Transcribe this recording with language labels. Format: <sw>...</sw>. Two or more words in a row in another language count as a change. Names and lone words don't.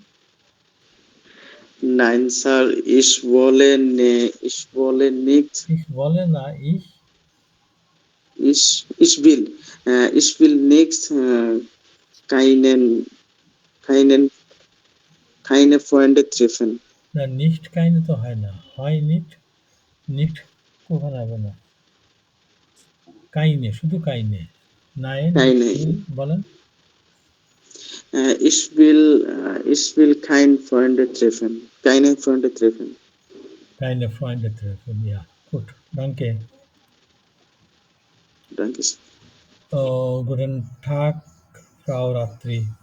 <de>Nein, Sir, ich wolle nicht, Ich wolle, na, ich will nicht keinen, keinen, keine Freunde treffen.</de> <bn>না</bn> <de>nicht keine</de> <bn>তো হয় না, হয় nicht কখন হবে না, কাইনে, শুধু কাইনে, নাইন</bn> <de>Keine.</de> <bn>বলেন,</bn> <de>Ich will keine Freunde treffen. Keine Freunde treffen. keine Freunde treffen, ja, gut, danke. Danke. Sir. Guten Tag, Frau Ratri.</de>